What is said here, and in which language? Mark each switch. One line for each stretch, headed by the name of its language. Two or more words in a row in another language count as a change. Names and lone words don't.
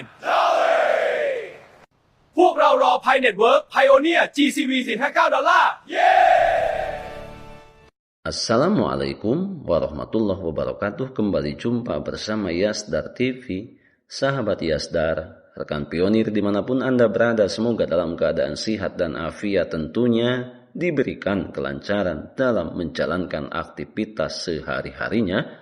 Thai: Dolly! พวกเรารอ Pi Network Pioneer GCV 459 ดอลลาร์
Arabic: السلام عليكم ورحمة الله وبركاته.
Indonesian: Kembali jumpa bersama Yasdar TV. Sahabat Yasdar, rekan pionir dimanapun Anda berada, semoga dalam keadaan sehat dan afiat, tentunya diberikan kelancaran dalam menjalankan aktivitas sehari-harinya.